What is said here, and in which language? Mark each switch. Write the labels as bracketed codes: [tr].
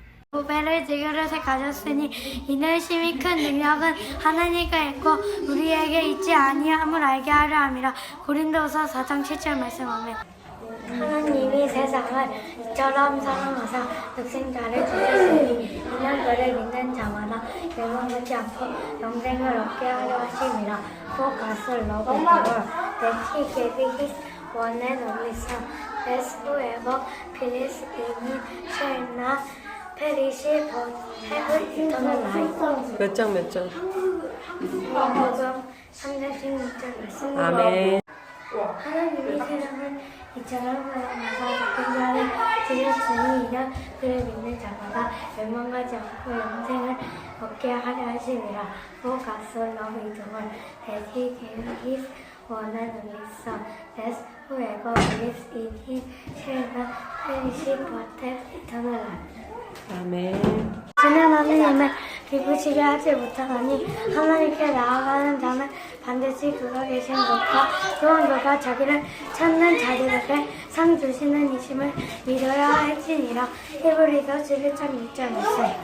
[ko] 보배를 들그릇에 가졌으니 이는 심히 큰 능력은 하나님께 있고 우리에게 있지 아니함을 알게 하려 함이라. 고린도후서 4장 7절 말씀하며 하나님이 세상을 이처럼 사랑하사 독생자를 주셨으니 이는 그를 믿는 자마다 멸망하지 않고 영생을 얻게 하려 하심이라. [en] For God loved the world that he gave his one and only Son, that whoever believes in him shall not perish but have eternal life. [ko] 몇 장 몇 장? 마가복음 3장 16절 말씀. 아멘. 하나님이 세상을 이처럼 사랑하사 독생자를 주셨으니 이는 그를 믿는 자마다 멸망하지 않고 영생을 얻게 하려 하심이라. [en] For God so loved the world that he gave his one and only Son, that whoever believes in him shall not perish but have eternal life. [ko] 아멘. 주는 하느님을 기쁘시게 하지 못하나니 하나님께 나아가는 자는 반드시 그가 계신 것과 또한 그가 자기를 찾는 자들에게 상 주시는 이심을 믿어야 할지니라. 히브리서 11장 6절 말씀.